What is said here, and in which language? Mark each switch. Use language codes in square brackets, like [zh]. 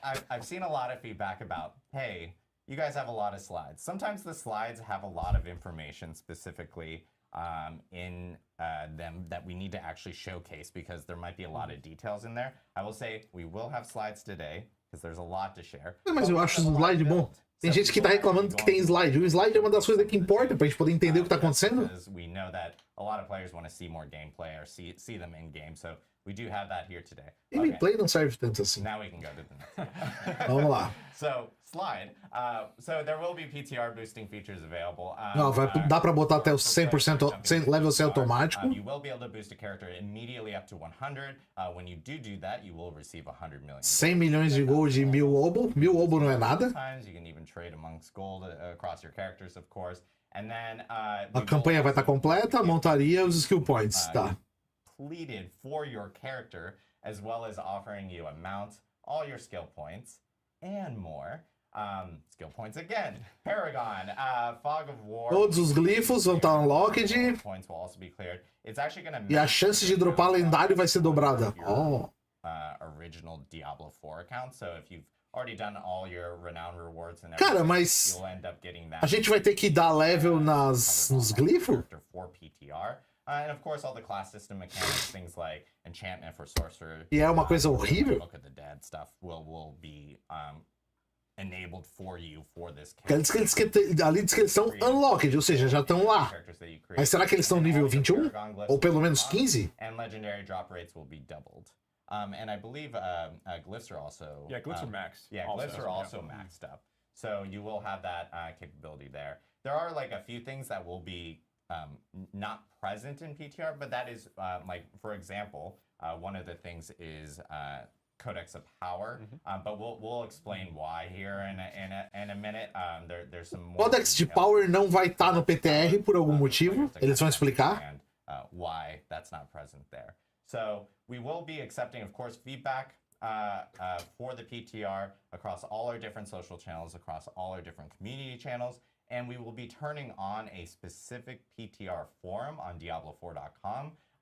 [en] I've seen a lot of feedback about, hey, you guys have a lot of slides. Sometimes the slides have a lot of information specifically in them that we need to actually showcase because there might be a lot of details in there. I will say we will have slides today because there's a lot to share. [pt] Mas eu acho o slide bom. Tem gente que tá reclamando que tem slide. O slide é uma das coisas que importa pra gente poder entender o que tá acontecendo. [en] We know that a lot of players want to see more gameplay or see them in game, so we do have that here today. [pt] Gameplay não serve tanto assim. [en] Now we can go to the next. [pt] Vamos lá. [en] So slide. So there will be PTR boosting features available. [pt] Não, dá pra botar até os 100% level 100 automático. [en] You will be able to boost a character immediately up to 100. When you do that, you will receive 100 million. [pt] 100 milhões de gold e 1000 obo. 1000 obo não é nada. [en] You can even trade amongst gold across your characters, of course. And then, [pt] a campanha vai estar completa, montaria os skill points, tá. [en] Completed for your character, as well as offering you a mount, all your skill points, and more. Skill points again. Paragon, Fog of War. [pt] Todos os glifos vão estar unlocked. [en] Points will also be cleared. It's actually gonna [pt] E a chance de dropar lendário vai ser dobrada. Oh. [en] Original Diablo 4 account, so if you've already done all your renown rewards and [pt] cara, mas [en] you'll end up getting that. [pt] A gente vai ter que dar level nos glifos? [en] For PTR. And of course, all the class system mechanics, things like enchantment for sorcerer. [pt] E é uma coisa horrível. [en] Look at the dead stuff will be enabled for you for this [pt] ali diz que eles estão unlocked, ou seja, já estão lá. Mas será que eles estão nível 21? Ou pelo menos 15? [en] And legendary drop rates will be doubled. And I believe glyphs are also... Yeah, glyphs are maxed. Yeah, glyphs are also maxed up. So you will have that capability there. There are like a few things that will be not present in PTR, but that is like, for example, one of the things is Codex of Power, but we'll explain why here in a minute. There's some more [pt] Codex de Power não vai estar no PTR por algum motivo. Eles vão explicar. [en] And why that's not present there. So we will be accepting, of course, feedback for the PTR across all our different social channels, across all our different community channels, and we will be turning on a specific PTR forum on Diablo4.com.